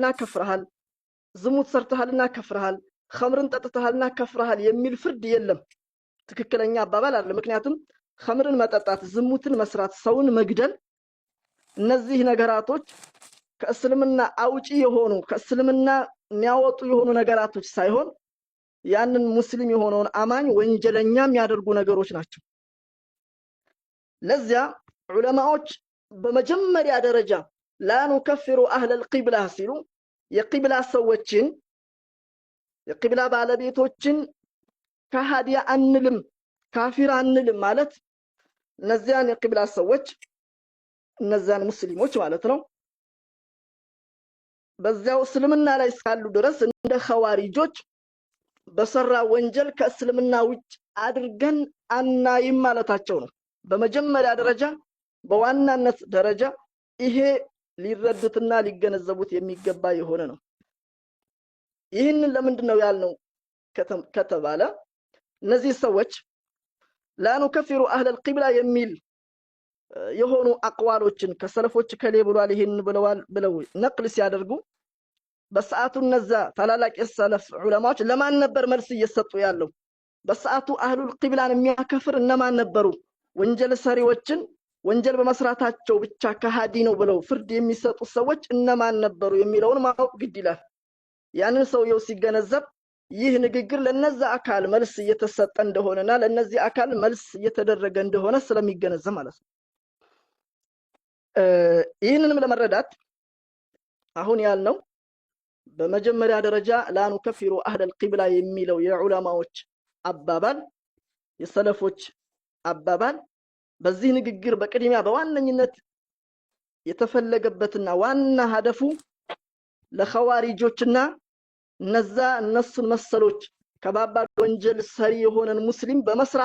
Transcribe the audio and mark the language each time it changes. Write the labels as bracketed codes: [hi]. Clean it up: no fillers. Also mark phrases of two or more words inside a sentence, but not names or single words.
[am] ከፍረሃል፣ ዝሙት ሰርተሃልና ከፍረሃል፣ ኸምርን ጠጥተሃልና ከፍረሃል የሚል ፍርድ የለም። ትክክለኛ አባባል አይደለም። ምክንያቱም ኸምርን መጠጣት፣ ዝሙትን መስራት፣ ሰውን መግደል እነዚህ ነገራቶች ከእስልምና አውጪ የሆኑ ከእስልምና የሚያወጡ የሆኑ ነገራቶች ሳይሆን ያንን ሙስሊም የሆነውን አማኝ ወንጀለኛ የሚያደርጉ ነገሮች ናቸው። ለዚያ ዑለማዎች በመጀመሪያ ደረጃ [ar] لا نكفر اهل القبلة [am] ሲሉ የቂብላ ሰዎችን የቂብላ ባለቤቶችን ከሃዲያ አንልም ካፊር አንልም ማለት እነዚያን የቂብላ ሰዎች እነዚያን ሙስሊሞች ማለት ነው በዚያው እስልምና ላይ እስካሉ ድረስ እንደ ኸዋሪጆች በሰራ ወንጀል ከእስልምና ውጭ አድርገን አናይም ማለታቸው ነው። በመጀመሪያ ደረጃ በዋናነት ደረጃ ይሄ ሊረዱትና ሊገነዘቡት የሚገባ የሆነ ነው። ይህንን ለምንድነው ያልነው ከተባለ እነዚህ ሰዎች [ar] لا نكفر اهل القبلة [am] የሚል የሆኑ አቅዋሎችን ከሰለፎች ከሌ ብሏል ይሄን ብለው ነቅል ሲያደርጉ በሰዓቱ እነዛ ታላላቅ የሰለፍ ዑለማዎች ለማን ነበር መልስ እየሰጡ ያለው? በሰዓቱ [ar] أهل القبلة [am] የሚያከፍር እነማን ነበሩ? ወንጀል ሰሪዎችን ወንጀል በመስራታቸው ብቻ ከሃዲ ነው ብለው ፍርድ የሚሰጡ ሰዎች እነማን ነበሩ የሚለውን ማወቅ ግድ ይላል። ያንን ሰውየው ሲገነዘብ ይህ ንግግር ለነዛ አካል መልስ እየተሰጠ እንደሆነና ለነዚህ አካል መልስ እየተደረገ እንደሆነ ስለሚገነዘብ ማለት ነው። ይህንንም ለመረዳት አሁን ያልነው በመጀመሪያ ደረጃ [ar] لا نكفر اهل القبلة [am] የሚለው የዑለማዎች አባባል የሰለፎች አባባል በዚህ ንግግር በቅድሚያ በዋነኝነት የተፈለገበትና ዋና ሀደፉ ለኸዋሪጆችና እነሱን መሰሎች ከባባድ ወንጀል ሰሪ የሆነን ሙስሊም በመስራቱ